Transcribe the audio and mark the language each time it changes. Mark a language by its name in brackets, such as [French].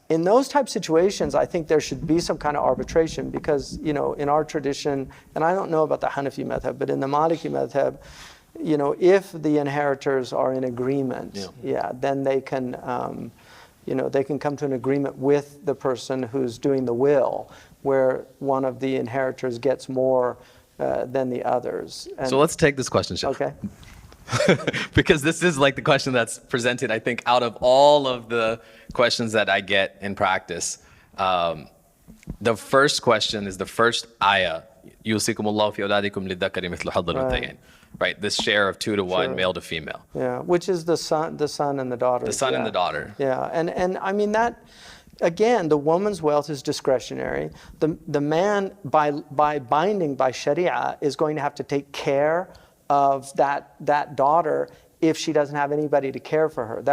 [English] In those type of situations, I think there should be some kind of arbitration because, in our tradition, and I don't know about the Hanafi madhab, but in the Maliki madhab, if the inheritors are in agreement, then they can, they can come to an agreement with the person who's doing the will, where one of the inheritors gets more than the others. And so let's take this question, Sheikh. Okay. Because this is like the question that's presented, I think, out of all of the questions that I get in practice. The first question is the first ayah, [Arabic] يُوصِيكُمُ اللَّهُ فِي أَوْلَادِكُمْ لِلذَّكَرِ مِثْلُ حَظِّ الْأُنثَيَيْنِ. [English] Right, this share of 2 to 1, male to female. Yeah, which is the son and the daughter. The son and the daughter. Yeah, and I mean that. Again, the woman's wealth is discretionary. The man, by binding by Sharia, is going to have to take care of that daughter if she doesn't have anybody to care for her.